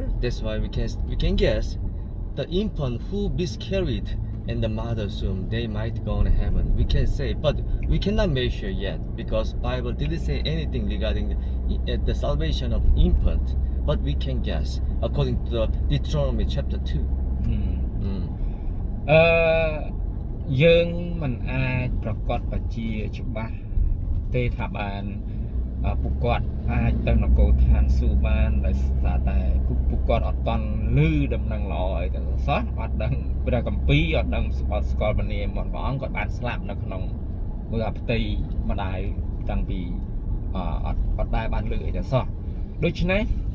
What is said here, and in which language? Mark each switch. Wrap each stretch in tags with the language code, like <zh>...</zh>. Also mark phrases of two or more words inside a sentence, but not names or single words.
<en>That's why we can guess the infant who miscarried in the mother's womb, they might go to heaven. We can say, but we cannot make sure yet because Bible didn't say anything regarding the salvation of infant. But we can guess according to the Deuteronomy chapter 2.</en> <km>យើងមិនអាចប្រកាសបជាច្បាស់ទេថាបានពួកគាត់អាចទៅនគរឋានសួគ៌បានដោយសារតែពួកគាត់អត់តន់ឮដំណឹងល្អអីទៅសោះអត់ដឹងព្រះគម្ពីរអត់ដឹងស្គាល់ព្រះនាមរបស់ព្រះអង្គគាត់បានស្លាប់នៅក្នុងមើលផ្ទៃម្ដាយតាំងពីអត់ដែរបានលើកអីទៅសោះដូច្នេះ</km>